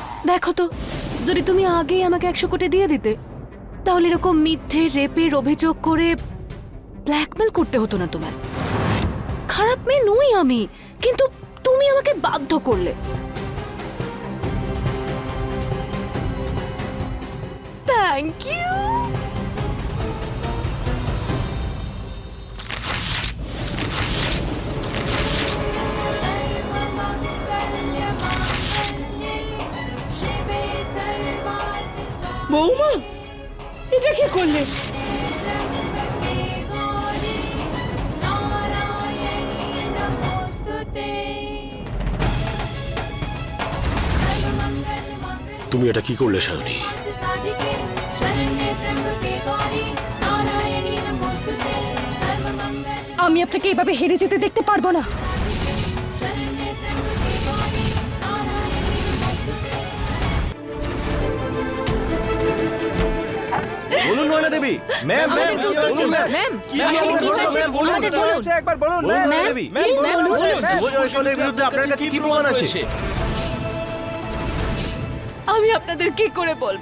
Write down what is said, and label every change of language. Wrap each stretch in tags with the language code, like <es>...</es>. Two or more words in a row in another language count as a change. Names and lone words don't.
<bn>দেখো তো, যদি তুমি আগেই আমাকে 100 কোটি দিয়ে দিতে তাহলে এরকম মিথ্যে রেপের অভিযোগ করে ব্ল্যাকমেল করতে হতো না তোমায়। খারাপ মেয়ে নই আমি, কিন্তু তুমি আমাকে বাধ্য করলে।</bn> <en>Thank you.</en> <sa>सर्वमङ्गलमाङ्गल्ये शिवे सर्वार्थसाधिके</sa> <bn>বৌমা এটা কি করলে?</bn> <sa>त्र्यम्बके गौरी नारायणी नमोस्तुते सर्वमङ्गलमाङ्गल्ये</sa> <bn>তুমি এটা কি করলে শালিনী?</bn> <sa>साधिके शरण्ये त्र्यम्बके गौरी नारायणी नमोस्तुते सर्वमङ्गल</sa> <bn>আমি আপনাকে এভাবে হেরে যেতে দেখতে পারবো না।</bn> <sa>शरण्ये त्र्यम्बके गौरी नारायणी नमोस्तुते</sa> <bn>বলুন নয়না দেবী। ম্যাম আমাদেরকে উত্তর দিন। ম্যাম, আসলে কি হয়েছে আমাদের বলুন। একবার বলুন নয়না দেবী।</bn> <en>Please ma'am,</en> <bn>বলুন। শুভ জয়সলের বিরুদ্ধে আপনার কাছে কি প্রমাণ আছে? আমি আপনাদের কি করে বলবো?</bn>